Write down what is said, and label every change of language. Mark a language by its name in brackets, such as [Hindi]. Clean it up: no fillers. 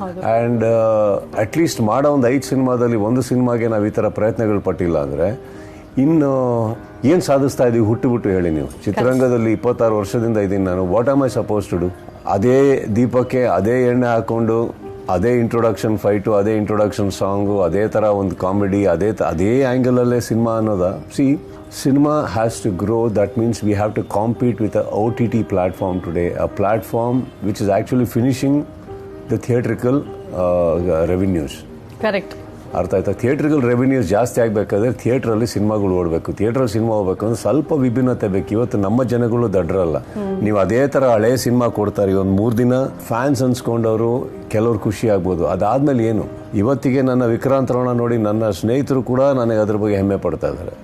[English] and at least [Kannada] ಮಾಡೋ ಒಂದು 5 ಸಿನಿಮಾದಲ್ಲಿ ಒಂದು ಸಿನಿಮಾಗೆ ನಾವು ಈ ಥರ ಪ್ರಯತ್ನಗಳು ಪಟ್ಟಿಲ್ಲ ಅಂದರೆ ಇನ್ನು ಏನು ಸಾಧಿಸ್ತಾ ಇದ್ದೀವಿ? ಹುಟ್ಟು ಹೇಳಿ ನೀವು. ಚಿತ್ರರಂಗದಲ್ಲಿ 26 ವರ್ಷದಿಂದ ಇದ್ದೀನಿ ನಾನು. [English] What am I suppose to do? [Kannada] ಅದೇ ದೀಪಕ್ಕೆ ಅದೇ ಎಣ್ಣೆ ಹಾಕ್ಕೊಂಡು ಅದೇ ಇಂಟ್ರೊಡಕ್ಷನ್ ಫೈಟು, ಅದೇ ಇಂಟ್ರೊಡಕ್ಷನ್ ಸಾಂಗು, ಅದೇ ಥರ ಒಂದು ಕಾಮಿಡಿ, ಅದೇ ಆ್ಯಂಗಲಲ್ಲೇ ಸಿನಿಮಾ ಅನ್ನೋದ? [English] ಸಿ, cinema has to grow. That means we have to compete with a OTT platform today, a platform which is actually finishing the theatrical revenues. Correct. [Kannada] ಅರ್ಥ ಆಯ್ತಾ? Theatrical revenues ಜಾಸ್ತಿ ಆಗಬೇಕಾದ್ರೆ ಥಿಯೇಟ್ರಲ್ಲಿ ಸಿನಿಮಾಗಳು ಓಡಬೇಕು. ಥಿಯೇಟ್ರಲ್ಲಿ ಸಿನಿಮಾ ಹೋಗ್ಬೇಕು ಅಂದ್ರೆ ಸ್ವಲ್ಪ ವಿಭಿನ್ನತೆ ಬೇಕು. ಇವತ್ತು ನಮ್ಮ ಜನಗಳು ದಡ್ರಲ್ಲ. ನೀವು ಅದೇ ಥರ ಹಳೆ ಸಿನಿಮಾ ಕೊಡ್ತಾರೆ, ಒಂದು 3 ದಿನ ಫ್ಯಾನ್ಸ್ ಅನ್ಸ್ಕೊಂಡವರು ಕೆಲವ್ರು ಖುಷಿ ಆಗ್ಬೋದು. ಅದಾದ್ಮೇಲೆ ಏನು? ಇವತ್ತಿಗೆ ನನ್ನ ವಿಕ್ರಾಂತ್ ರೋಣ ನೋಡಿ ನನ್ನ ಸ್ನೇಹಿತರು ಕೂಡ ನನಗೆ ಅದ್ರ ಬಗ್ಗೆ ಹೆಮ್ಮೆ ಪಡ್ತಾ ಇದ್ದಾರೆ.